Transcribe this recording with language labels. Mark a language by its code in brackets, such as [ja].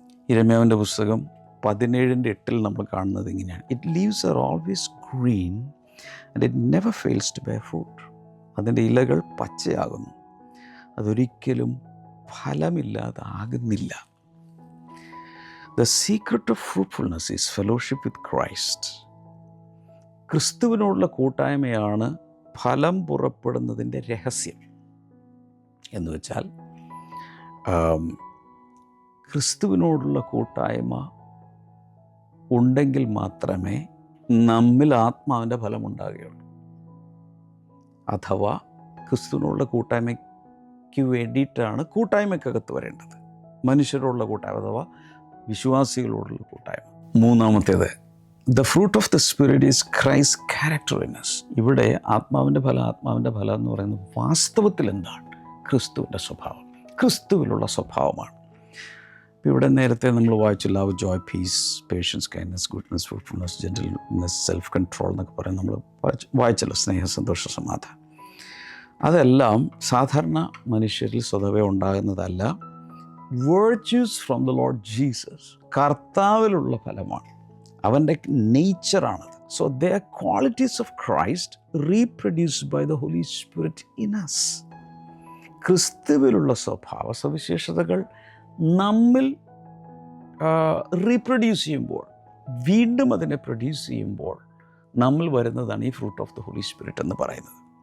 [ml] യിരെമ്യാവിൻ്റെ പുസ്തകം 17:8 നമ്മൾ കാണുന്നത് ഇങ്ങനെയാണ്: [en] It leaves are always green and it never fails to bear fruit. [ml] അതിൻ്റെ ഇലകൾ പച്ചയാകുന്നു, അതൊരിക്കലും ഫലമില്ലാതാകുന്നില്ല. [en] The secret of fruitfulness is fellowship with Christ. [ml] ക്രിസ്തുവിനോടുള്ള കൂട്ടായ്മയാണ് ഫലം പുറപ്പെടുന്നതിൻ്റെ രഹസ്യം. എന്ന് വെച്ചാൽ ക്രിസ്തുവിനോടുള്ള കൂട്ടായ്മ ഉണ്ടെങ്കിൽ മാത്രമേ നമ്മിൽ ആത്മാവിൻ്റെ ഫലം ഉണ്ടാകുകയുള്ളൂ. അഥവാ ക്രിസ്തുവിനോടുള്ള കൂട്ടായ്മയ്ക്ക് വേണ്ടിയിട്ടാണ് കൂട്ടായ്മയ്ക്കകത്ത് വരേണ്ടത്. മനുഷ്യരോടുള്ള കൂട്ടായ്മ അഥവാ വിശ്വാസികളോടുള്ള കൂട്ടായ്മ. [en] മൂന്നാമത്തേത്, the fruit of the spirit is Christ character in us. [ml] ഇവിടെ ആത്മാവിൻ്റെ ഫലം എന്ന് പറയുന്നത് വാസ്തവത്തിൽ എന്താണ്? ക്രിസ്തുവിൻ്റെ സ്വഭാവം, ക്രിസ്തുവിലുള്ള സ്വഭാവമാണ്. ഇവിടെ നേരത്തെ നമ്മൾ വായിച്ചു love, Joy, piece, patients, kindness, goodness, fruitfulness, gentleness, self control എന്നൊക്കെ പറയും. നമ്മൾ വായിച്ചല്ലോ സ്നേഹം, സന്തോഷം, സമാധാനം. അതെല്ലാം സാധാരണ മനുഷ്യരിൽ സ്വതവേ ഉണ്ടാകുന്നതല്ല. [en] Virtues from the Lord Jesus, [ml] കർത്താവിലുള്ള ഫലമാണ്, അവൻ്റെ നേച്ചറാണത്. [en] So they are qualities of Christ reproduced by the holy spirit in us. [ml] ക്രിസ്തുവിലുള്ള സ്വഭാവ സവിശേഷതകൾ നമ്മിൽ റീപ്രൊഡ്യൂസ് ചെയ്യുമ്പോൾ, വീണ്ടും അതിനെ പ്രൊഡ്യൂസ് ചെയ്യുമ്പോൾ നമ്മൾ വരുന്നതാണ് ഈ fruit of the holy spirit എന്ന് പറയുന്നത്.